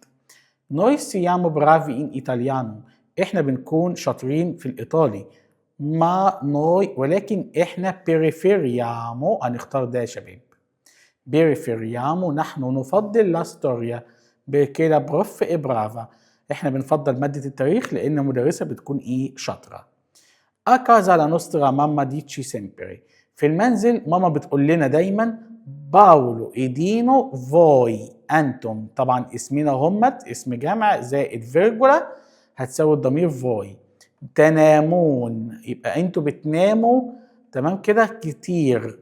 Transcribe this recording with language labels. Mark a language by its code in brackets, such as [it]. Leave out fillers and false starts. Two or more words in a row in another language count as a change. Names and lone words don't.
[it] noi siamo bravi in italiano, [ar] إحنا بنكون شاطرين في الإيطالي. [it] ma noi [ar] ولكن إحنا بيريفيريامو، هنختار ده يا شباب. بيريفيريامو نحن نفضل [it] la storia perché la prof è brava, [ar] إحنا بنفضل مادة التاريخ لأن المدرسة بتكون شاطرة. [it] A casa la nostra mamma dice sempre، [ar] في المنزل ماما بتقول لنا دايما باولو إيدينو فوي أنتم، طبعا اسمنا همت اسم جمع زائد فيرجولا هتساوي الضمير فوي. تنامون يبقى انتوا بتناموا، تمام كده كتير.